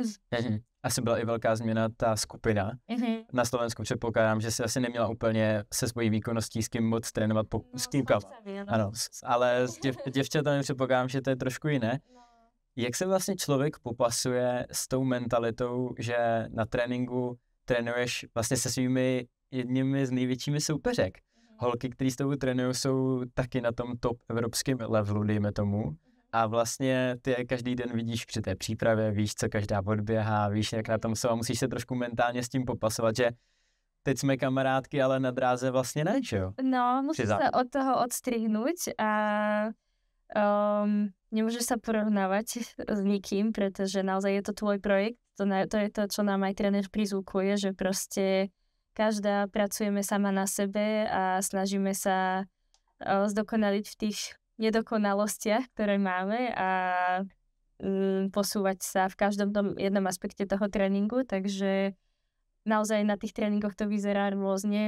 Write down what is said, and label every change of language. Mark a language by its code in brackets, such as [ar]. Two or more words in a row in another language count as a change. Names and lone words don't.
[cs] Asi byla i velká změna ta skupina. Na Slovensku předpokládám, že si asi neměla úplně se svojí výkonností s kým moc trénovat s kýmkama. Ano, ale s děvčatami předpokládám, že to je trošku jiné. Jak se vlastně člověk popasuje s tou mentalitou, že na tréninku trénuješ vlastně se svými jedními z největšími soupeřek? Holky, který s tebou trénují, jsou taky na tom top evropském levelu, dejme tomu. A vlastně ty je každý den vidíš při té přípravě, víš, co každá odběhá, víš, jak na tom jsou a musíš se trošku mentálně s tím popasovat, že teď jsme kamarádky, ale na dráze vlastně ne, že jo? [sk] No, musíš sa od toho odstrihnúť a nemôžeš sa porovnávať s nikým, pretože naozaj je to tvoj projekt. To je to, čo nám aj tréner prizvukuje, že proste každá pracujeme sama na sebe a snažíme sa zdokonaliť v tých nedokonalostiach, ktoré máme a posúvať sa v každom tom jednom aspekte toho tréningu, takže naozaj na tých tréningoch to vyzerá rôzne.